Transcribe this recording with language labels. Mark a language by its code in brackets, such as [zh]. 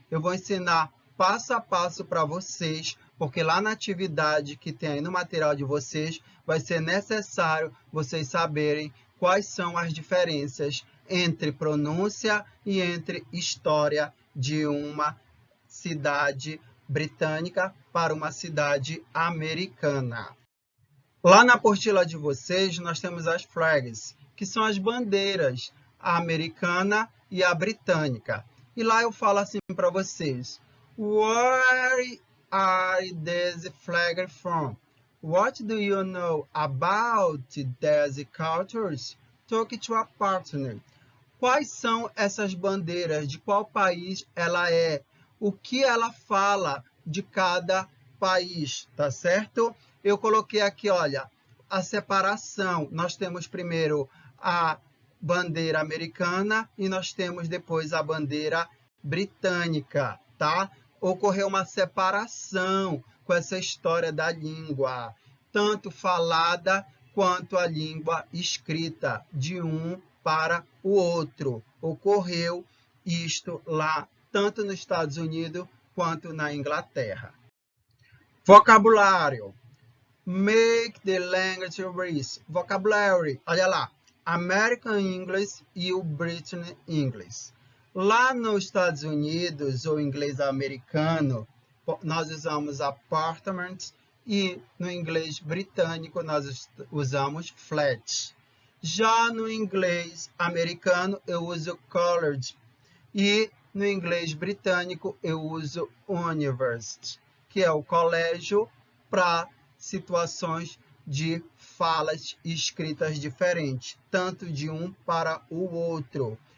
[pt] Eu vou ensinar passo a passo para vocês, porque lá na atividade que tem aí no material de vocês, vai ser necessário vocês saberem quais são as diferenças entre pronúncia e entre história de uma cidade britânica para uma cidade americana. Lá na apostila de vocês, nós temos as flags, que são as bandeiras, a americana e a britânica. E lá eu falo assim para vocês: [en] Where are these flags from? What do you know about these cultures? Talk to a partner. [pt] Quais são essas bandeiras? De qual país ela é? O que ela fala de cada país, tá certo? Eu coloquei aqui, olha, a separação. Nós temos primeiro a bandeira americana e nós temos depois a bandeira britânica, tá? Ocorreu uma separação com essa história da língua, tanto falada quanto a língua escrita, de um para o outro. Ocorreu isto lá, tanto nos Estados Unidos quanto na Inglaterra. [en] Vocabulário. Make the language rich. Vocabulary. [pt] Olha lá. American English e o British English. Lá nos Estados Unidos, ou inglês americano, nós usamos apartment e no inglês britânico nós usamos flat. Já no inglês americano eu uso college e no inglês britânico eu uso university, que é o colégio para situações de falas escritas diferentes, tanto de um para o outro.